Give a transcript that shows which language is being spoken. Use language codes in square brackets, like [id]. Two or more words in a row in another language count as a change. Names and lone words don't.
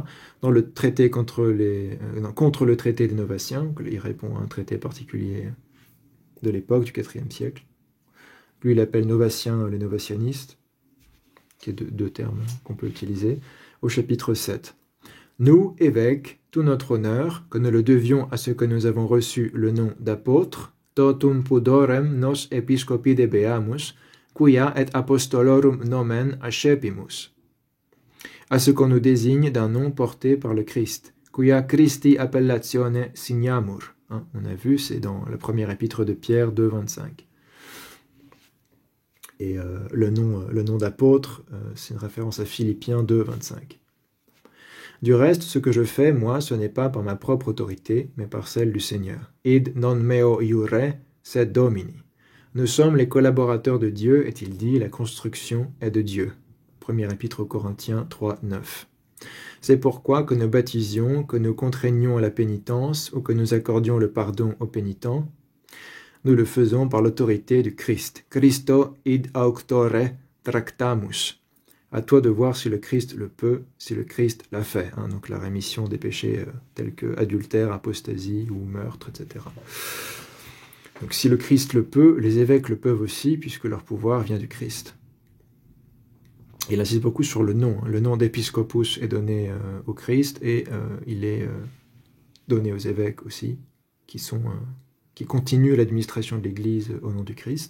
[fr] Dans le traité contre le traité des Novatiens, il répond à un traité particulier de l'époque, du IVe siècle. Lui, il appelle Novatiens les novatianistes, qui est deux termes qu'on peut utiliser, au chapitre 7. Nous, évêques, tout notre honneur, que nous le devions à ce que nous avons reçu le nom d'apôtres, [la] totum pudorem nos episcopi debeamus, quia et apostolorum nomen accepimus. [fr] À ce qu'on nous désigne d'un nom porté par le Christ, [la] quia Christi appellatione signamur. [fr] On a vu, c'est dans la première épître de Pierre 2, 25. Et le nom d'apôtre, c'est une référence à Philippiens 2, 25. Du reste, ce que je fais, moi, ce n'est pas par ma propre autorité, mais par celle du Seigneur. [la] Id non meo iure, sed Domini. [fr] Nous sommes les collaborateurs de Dieu, est-il dit, la construction est de Dieu. Premier épître aux Corinthiens 3, 9. C'est pourquoi que nous baptisions, que nous contraignions à la pénitence, ou que nous accordions le pardon aux pénitents, nous le faisons par l'autorité du Christ. [la] Christo id auctore tractamus. [fr] À toi de voir si le Christ le peut, si le Christ l'a fait. Donc la rémission des péchés tels que adultère, apostasie ou meurtre, etc. Donc si le Christ le peut, les évêques le peuvent aussi, puisque leur pouvoir vient du Christ. Il insiste beaucoup sur le nom. Le nom d'épiscopus est donné au Christ et il est donné aux évêques aussi, qui continuent l'administration de l'Église au nom du Christ.